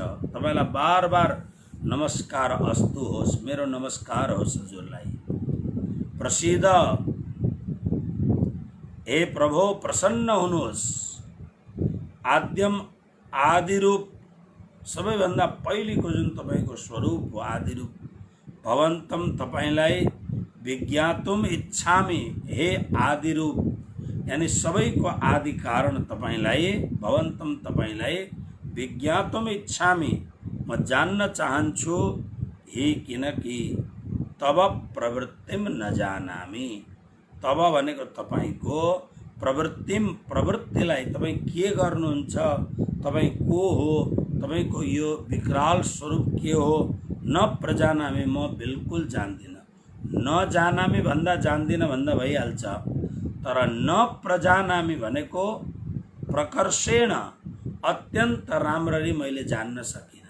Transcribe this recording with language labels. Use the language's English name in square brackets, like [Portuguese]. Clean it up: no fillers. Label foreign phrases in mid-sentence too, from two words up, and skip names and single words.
[Nepali] तपाईलाई बार बार नमस्कार अस्तु होस्, मेरो नमस्कार होस् हजुरलाई। प्रसीद, हे प्रभु प्रसन्न हुनुहोस्। आद्यम आदिरूप, सबैभन्दा पहिलेको जुन तपाईको स्वरूप हो आदिरूप, भवन्तम तपाईलाई [Sanskrit] विज्ञातुम इच्छामि, [Nepali] हे आदिरूप यानी सबैको आदि कारण तपाईलाई, भवन्तम तपाईलाई [Sanskrit] विज्ञातुम इच्छामि [Nepali] म जान्न चाहन्छु, हि किनकि [Sanskrit] तब प्रवृत्तिम न जानामि। [Nepali] तब भनेको तपाईको प्रवृत्तिलाई, तपाईँ के गर्नुहुन्छ, तपाईँ को हो, तपाईको यो विकराल स्वरूप के हो, [Sanskrit] न प्रजानामि [Nepali] म बिल्कुल जान्दिनँ। [Sanskrit] न जानामि [Nepali] भन्दा जान्दिनँ भन्दा भइहाल्छ, तर [Sanskrit] न प्रजानामि [Nepali] भनेको प्रकर्षेण अत्यन्त राम्ररी मैले जान्न सकिनँ।